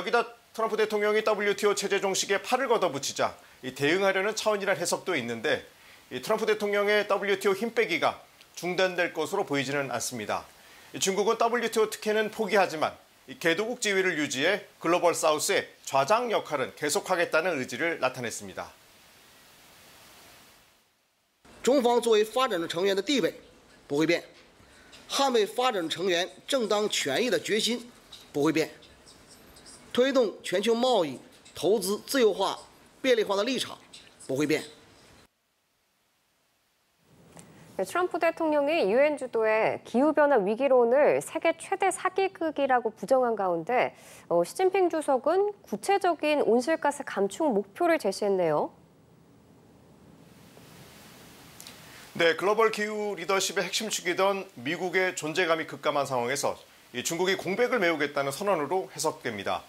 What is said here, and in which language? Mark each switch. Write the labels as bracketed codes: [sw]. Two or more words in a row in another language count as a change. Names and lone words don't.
[ko] 여기다 트럼프 대통령이 WTO 체제 종식에 팔을 걷어붙이자 대응하려는 차원이란 해석도 있는데 트럼프 대통령의 WTO 힘빼기가 중단될 것으로 보이지는 않습니다. 중국은 WTO 특혜는 포기하지만 개도국 지위를 유지해 글로벌 사우스의 좌장 역할은 계속하겠다는 의지를 나타냈습니다. [zh] 中方作为发展中成员的地位不会变，捍卫发展成员正当权益的决心不会变，推动全球贸易、投资自由化、便利化的立场不会变。 [ko] 트럼프 대통령이 유엔 주도의 기후변화 위기론을 세계 최대 사기극이라고 부정한 가운데 시진핑 주석은 구체적인 온실가스 감축 목표를 제시했네요. 네, 글로벌 기후 리더십의 핵심 축이던 미국의 존재감이 급감한 상황에서 중국이 공백을 메우겠다는 선언으로 해석됩니다.